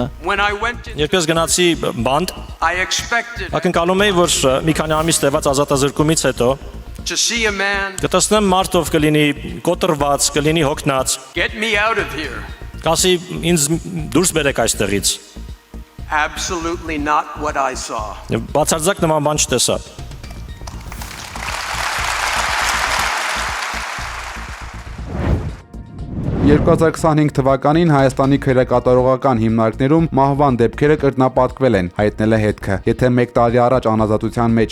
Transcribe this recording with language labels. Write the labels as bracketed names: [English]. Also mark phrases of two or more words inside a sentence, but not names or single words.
[Armenian] Երբ ես գնացի բանդ, ակնկալում էի, որ մի քանի ամիս տևած ազատազրկումից հետո կտեսնեմ մարդ, ով կլինի կոտրված, կլինի հոգնած, կասի ինձ դուրս բերեք այստեղից։ [English] Absolutely not what I saw. [Armenian] Բացարձակ նման բան չտեսա։ 2025 թվականին Հայաստանի քրեկատարողական հիմնարկներում մահվան դեպքերը կրկնապատկվել են, հայտնել է հետքը։ Եթե 1 տարի առաջ անազատության մեջ